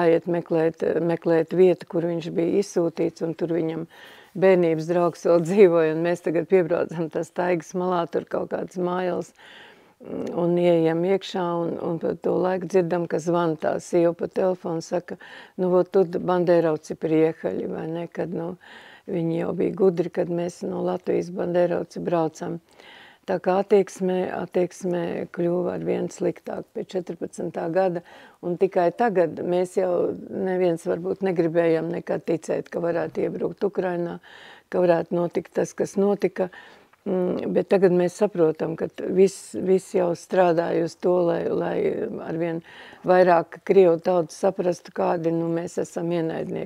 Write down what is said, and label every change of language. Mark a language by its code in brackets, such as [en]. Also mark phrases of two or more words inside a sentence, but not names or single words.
[lv] jāiet meklēt vietu, kur viņš bija izsūtīts, un tur viņam bērnības draugs vēl dzīvoja, un mēs tagad piebraucam tas Taigas malā, tur kaut kāds mājals, un ieejam iekšā, un par to laiku dzirdam, ka zvana tā sieva pa telefonu, saka, nu, [ru] вот тут бандеровцы приехали, [lv] vai ne, kad, nu, viņi jau bija gudri, kad mēs no Latvijas banderovci braucam. Tā kā attieksme kļuva ar vien sliktāk pēc 14. gada, un tikai tagad mēs jau neviens varbūt negribējam nekad ticēt, ka varētu iebrukt Ukrainā, ka varētu notikt tas, kas notika, bet tagad mēs saprotam, ka viss jau strādāja uz to, lai arvien vairāk krievu tautu saprastu, kādi mēs esam ienaidnieki.